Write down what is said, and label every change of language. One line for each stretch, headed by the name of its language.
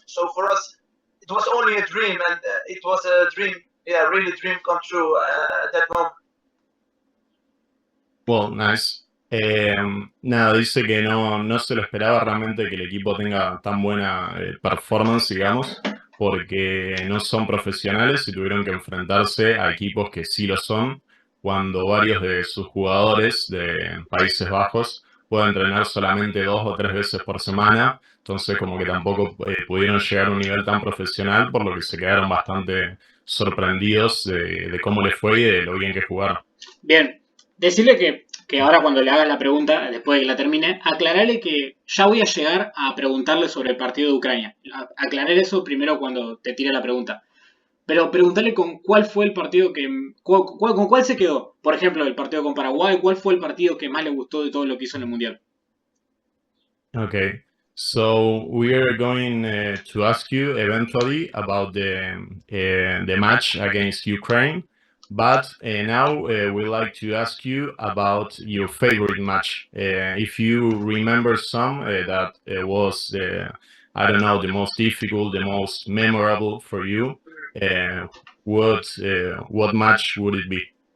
English: So for us, it was only a dream, and it was a dream, really dream come true at that moment. Well, nice.
Spanish: Nada, dice que no se lo esperaba realmente que el equipo tenga tan buena performance, digamos, porque no son profesionales y tuvieron que enfrentarse a equipos que sí lo son, cuando varios de sus jugadores de Países Bajos pueden entrenar solamente 2 o 3 veces por semana, entonces como que tampoco pudieron llegar a un nivel tan profesional, por lo que se quedaron bastante sorprendidos de cómo les fue y de lo bien que jugaron. Bien, decirle que ahora cuando le hagas la pregunta, después de que la termine, aclararle que ya voy a llegar a preguntarle sobre el partido de Ucrania. Aclarar eso primero cuando te tire la pregunta. Pero preguntarle con cuál fue el partido con cuál se quedó. Por ejemplo, el partido con Paraguay, ¿cuál fue el partido que más le gustó de todo lo que hizo en el Mundial?
English: Okay, so we are going to ask you eventually about the match against Ukraine, but now we'd like to ask you about your favorite match. If you remember some that was, I don't know, the most difficult, the most memorable for you, what match would it be?